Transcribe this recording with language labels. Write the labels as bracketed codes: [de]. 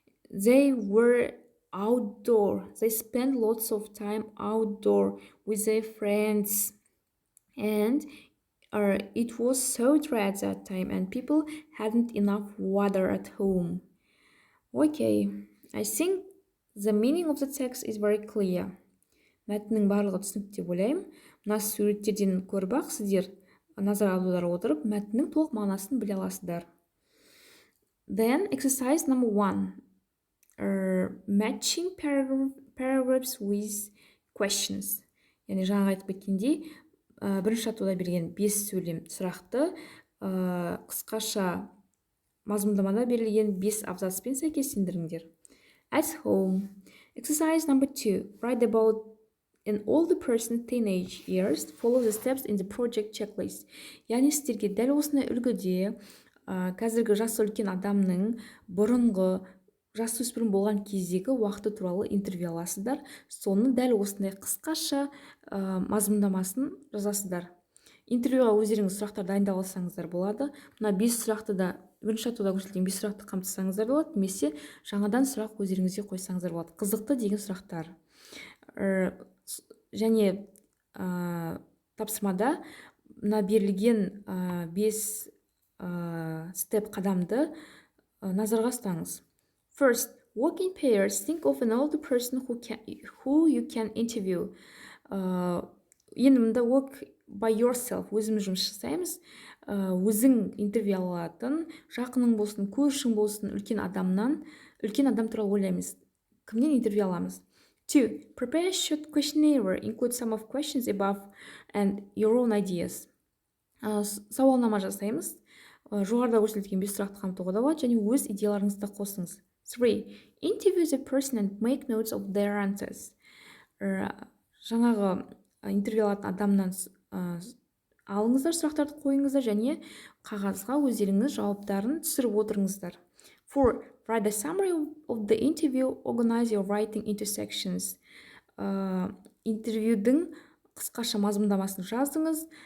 [en] They were outdoor. They spent lots of time outdoor with their friends, and it was so dry at that time, and people hadn't enough water at home. Okay, I think the meaning of the text is very clear. [kk] Мәтіннің барлығы түсінікті деп ойлаймын. Мына суреттерден көріп ақ сіздер назар аударып отырып мәтіннің толық мағынасын біле аласыздар. [en] Then exercise number 1. Matching paragraphs with questions. [kk] Яғни жаңа айтып кеткендей, бірінші атауда берген 5 сөйлем сұрақты қысқаша мазмұндамада берілген 5 абзацпен сәйкестендіріңдер. [en] At home. Exercise number 2. Write about an older person's teenage years. Follow the steps in the project checklist. [kk] Яғни сіздерге дәл осындай үлгіде қазіргі жасы үлкен адамның бұрынғы жасөспірім болған кездегі уақыты туралы интервью аласыздар. Соны дәл осындай қысқаша мазмұндамасын жазасыздар. Интервьюға өздеріңіз сұрақтар дайындап алсаңыздар болады. Мына 5 сұрақты да бірінші атауда көрсетілген 5 сұрақты қамтысаңыздар болады, немесе жаңадан сұрақ өздеріңізге қойсаңыздар болады. Қызықты деген сұрақтар. Және тапсырмада мына берілген 5 степ қадамды назарға ұстаңыз. [en] First, walk in pairs. Think of an older person who you can interview. [kk] Енді мында [en] walk by yourself. [kk] Өзіміз жұмыс жасаймыз. Өзің интервью алатын, жақының болсын, көршің болсын, үлкен адам туралы ойлаймыз. Кімнен интервью аламыз? [en] 2. Prepare a short questionnaire. Include some of questions above and your own ideas. [kk] Сауалнама жасаймыз. Жоғарыда көрсетілген 5 сұрақты қамтуға да болады, және өз идеяларыңызды қосыңыз. 3. [en] Interview the person and make notes of their answers. [kk] Жаңағы интервью алатын адамнан алыңыздар, сұрақтарды қойыңыздар, және қағазға өздеріңіз жауаптарын түсіріп отырыңыздар. 4. [en] Write a summary of the interview. Organize your writing into sections. [kk] Интервьюдің қысқаша мазмұндамасын жазыңыз.